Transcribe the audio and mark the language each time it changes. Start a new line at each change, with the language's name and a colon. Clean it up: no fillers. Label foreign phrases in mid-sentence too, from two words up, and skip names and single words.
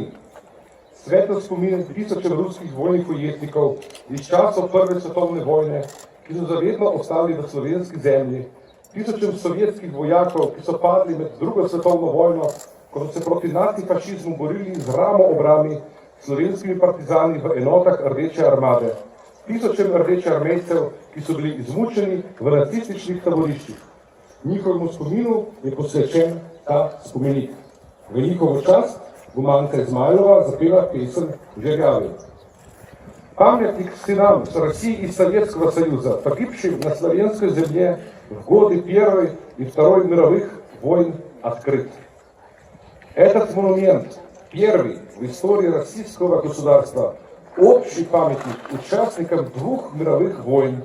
Slovenian: Svetlo spomin tisočem ruskih vojnih ujetnikov iz časov Prve svetovne vojne, ki so zavedno ostali v slovenski zemlji, tisočem sovjetskih vojakov, ki so padli med drugo svetovno vojno, ko so se proti nacifašizmu borili z ramo ob rami slovenskimi partizani v enotah Rdeče armade, tisočem rdeče armejcev, ki so bili izmučeni v nacističnih taboriščih. Njihovemu spominu je posvečen ta spomenik. В нjihovu čast bo Manka Izmajlova zapela pesem Žerjavi.
Russian: Памятник сынам с России и Советского Союза, погибшим на славянской земле в годы Первой и Второй мировых войн, открыт. Этот монумент, первый в истории российского государства, общий памятник участникам двух мировых войн.